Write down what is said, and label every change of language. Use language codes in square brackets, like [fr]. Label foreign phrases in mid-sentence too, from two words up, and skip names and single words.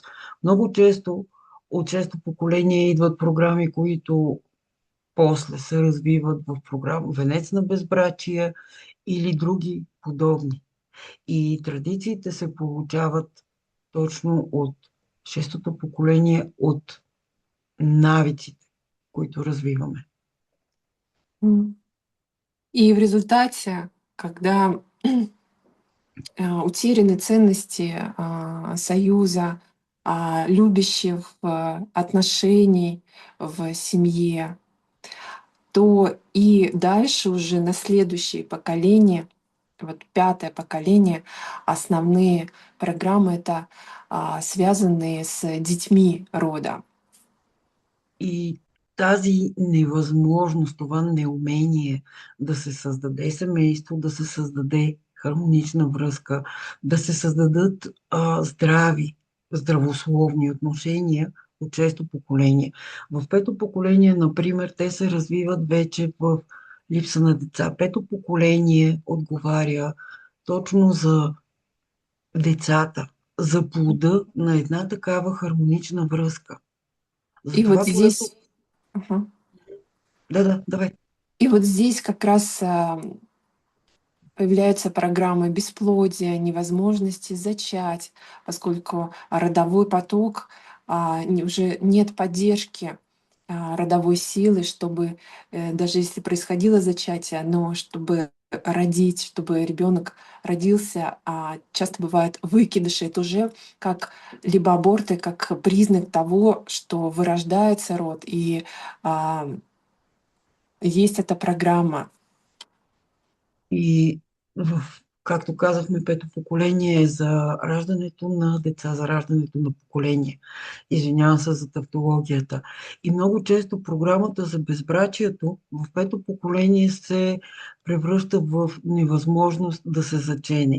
[bg] Много често от шесто поколение идват програми, които после се развиват в програма Венец на безбрачие или други подобни. И традициите се получават точно от шестото поколение, от навиците, които развиваме. [ru] И в результате, когда утеряны ценности союза, любящих отношений в семье, то и дальше уже на следующее поколение, вот пятое поколение, основные программы это связанные с детьми рода. [bg] И тази невъзможност, това неумение да се създаде семейство, да се създаде хармонична връзка, да се създадат здравословни отношения от шесто поколение. В пето поколение, например, те се развиват вече в липса на деца. Пето поколение отговаря точно за децата, за плода на една такава хармонична връзка. [ru] И вот [bg] Затова, когато... [ru] здесь, Ага. Да, давай. И вот здесь как раз появляются программы бесплодия, невозможности зачать, поскольку родовой поток, уже нет поддержки родовой силы, чтобы даже если происходило зачатие, но чтобы родить, чтобы ребенок родился, часто бывают выкидыши. Это уже как либо аборты, как признак того, что вырождается род, и есть эта программа. [bg] И както казахме, пето поколение е за раждането на деца, за раждането на поколение. Извинявам се за тавтологията. И много често програмата за безбрачието в пето поколение се превръща в невъзможност да се зачене.